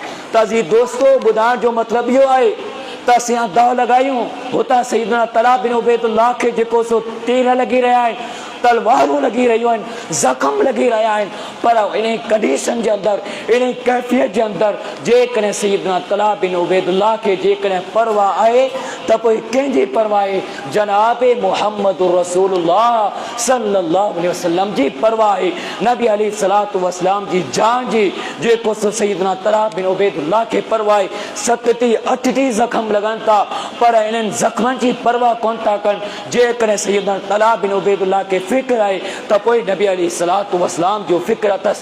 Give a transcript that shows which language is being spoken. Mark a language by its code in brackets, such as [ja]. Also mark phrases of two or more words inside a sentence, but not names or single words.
[sd] त अज़ीज़ दोस्तो, ॿुधाइण जो मतिलबु इहो आहे त असीं दाव लॻायूं हुतां सैयदना तलहा बिन उबैदुल्लाह खे जेको सो तीर लॻी रहिया आहिनि, तलवारूं लगी रहियूं आहिनि, ज़ख़्म लगी रहिया आहिनि, पर इन कंडीशन जे अंदरि, इन कैफ़ियत जे अंदरि जेकॾहिं सैयदना तलहा बिन उबैदुल्लाह खे जेकॾहिं परवाह आहे त पोइ कंहिंजी परवाह आहे? जनाब [ar] محمد رسول الله صلى الله عليه وسلم [sd] जी परवाह आहे। नबी [ar] عليه الصلاة والسلام [sd] जी जान जी जेको सैयदना तलहा बिन उबैदुल्लाह खे परवाह आहे। 37-38 ज़ख़्म लॻनि था, पर इन्हनि ज़ख़्मनि जी परवाह कोन था कनि। जेकॾहिं सैयदना तलहा बिन उबैदुल्लाह खे फ़िक्र आहे त पोइ नबी [ar] عليه الصلاة والسلام [sd] जो फ़िक्र अथसि।